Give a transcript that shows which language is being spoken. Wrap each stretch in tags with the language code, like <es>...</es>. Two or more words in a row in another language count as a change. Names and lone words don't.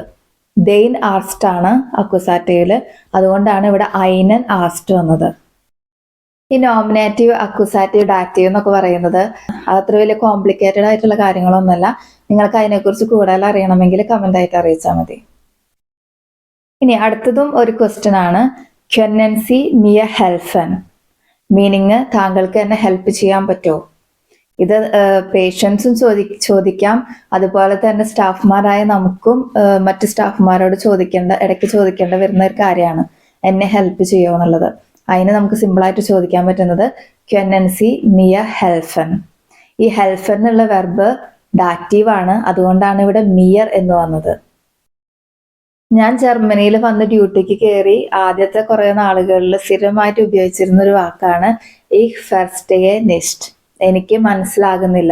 <de>den Ast</de> <ml>ആണ് അക്യൂസാറ്റീവില്, അതുകൊണ്ടാണ് ഇവിടെ</ml> <de>einen Ast</de> <ml>വന്നത്. ഈ നോമിനേറ്റീവ്, അക്യൂസാറ്റീവ്, ഡാറ്റീവ് എന്നൊക്കെ പറയുന്നത് അത്ര വലിയ കോംപ്ലിക്കേറ്റഡ് ആയിട്ടുള്ള കാര്യങ്ങളൊന്നുമല്ല. നിങ്ങൾക്ക് അതിനെക്കുറിച്ച് കൂടുതൽ അറിയണമെങ്കിൽ കമന്റ് ആയിട്ട് അറിയിച്ചാൽ മതി. ഇനി അടുത്തതും ഒരു ക്വസ്റ്റ്യൻ ആണ്</ml> <de>können Sie mir helfen.</de> <ml>മീനിങ് താങ്കൾക്ക് എന്നെ ഹെൽപ്പ് ചെയ്യാൻ പറ്റുമോ? ഇത് പേഷ്യൻസും ചോദിക്കാം, അതുപോലെ തന്നെ സ്റ്റാഫ്മാരായ നമുക്കും മറ്റ് സ്റ്റാഫ്മാരോട് ഇടയ്ക്ക് ചോദിക്കേണ്ട വരുന്ന ഒരു കാര്യമാണ് എന്നെ ഹെൽപ്പ് ചെയ്യുമോ എന്നുള്ളത്. അതിന് നമുക്ക് സിമ്പിളായിട്ട് ചോദിക്കാൻ പറ്റുന്നത്</ml> <de>können Sie mir helfen.</de> <ml>ഈ ഹെൽഫൻ എന്നുള്ള വെർബ് ഡാറ്റീവ് ആണ്, അതുകൊണ്ടാണ് ഇവിടെ മിയർ എന്ന് വന്നത്. ഞാൻ ജർമ്മനിയിൽ വന്ന് ഡ്യൂട്ടിക്ക് കയറി ആദ്യത്തെ കുറെ നാളുകളിൽ സ്ഥിരമായിട്ട് ഉപയോഗിച്ചിരുന്ന ഒരു വാക്കാണ്</ml> <de>Ich verstehe nicht.</de> <ml>എനിക്ക് മനസ്സിലാകുന്നില്ല.</ml>